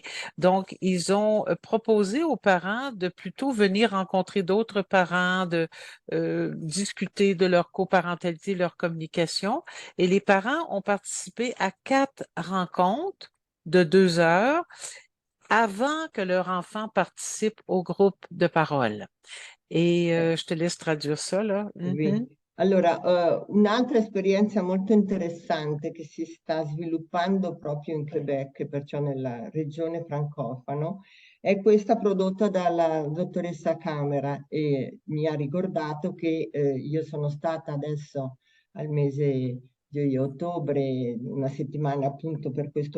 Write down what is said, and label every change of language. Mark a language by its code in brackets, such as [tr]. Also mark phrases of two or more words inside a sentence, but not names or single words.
[fr] Donc, ils ont proposé aux parents de plutôt venir rencontrer d'autres parents, de discuter de leur coparentalité, leur communication. Et les parents ont participé à 4 rencontres de 2 heures avant que leur enfant participe au groupe de parole. Et je te laisse traduire ça, là. Oui. Mhm. [it] Allora, un'altra esperienza molto interessante che si sta sviluppando proprio in Quebec, perciò nella regione francofano, è questa prodotta dalla dottoressa Camera e mi ha ricordato che io sono stata adesso al mese di ottobre, una settimana appunto per questo